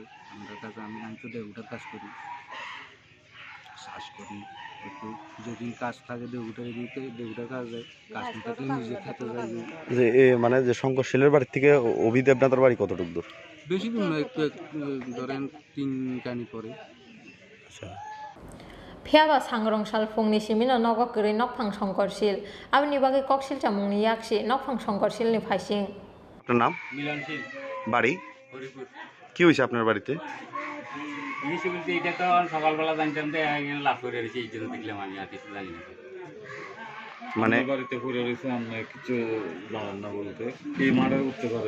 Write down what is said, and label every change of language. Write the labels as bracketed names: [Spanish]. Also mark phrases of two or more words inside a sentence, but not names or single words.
[Bangla] আমরা কাজ আমি তো দেউটার কাজ করি, চাষ করি একটু, যেদিন কাজ থাকে দেউটার কাজ যায়, কাজ না থাকলে নিজে খেতে যাই। যে মানে যে সংঘর্ষশীলের বাড়ি থেকে অভি দেবনাথের বাড়ি কতটুকু দূর? বেশি দূর না, একটু ধরেন 3 কানি পরে। আচ্ছা, [Kok Borok] Phiaba sangrong salfungni simino nogokri nokphang songkorsil abni bagi koksil chamungni yakshi nokphang songkorsil ni phaising. [Bangla] আপনার নাম? মিলন সিং, বাড়ি হরিপুর। কি হয়েছে আপনার বাড়িতে? জিনিস বলতে এটা তো সকালবেলা জানতাম যে এখানে লাভ করে রয়েছে, এই জন্য দেখলাম, আমি আর কিছু জানি না। মানে বাড়িতে পড়ে রয়েছে, আমরা কিছু জানেন না বলতে কি মার্ডার করতে পারে?